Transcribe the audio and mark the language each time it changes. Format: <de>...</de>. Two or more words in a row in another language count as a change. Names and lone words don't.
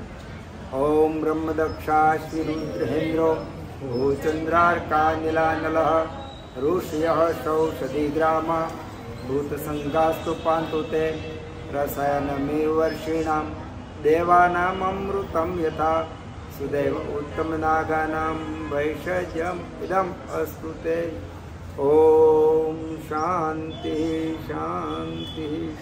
<sa>ઓમ બ્રહ્મ દક્ષા શ્રી રુદ્રેન્દ્રો ભૂચંદ્રાર્કા નીલાનલ ઋષય સૌષધિગ્રામ ભૂત સંઘાસ્તુ પાંતુ તે રસાયનમેવ વર્ષિણામ દેવાનામ અમૃતમ યથા સુदैव उत्तम नागानां वैषज्यम इदम अस्तु ते. ओम शांति शांति.</sa>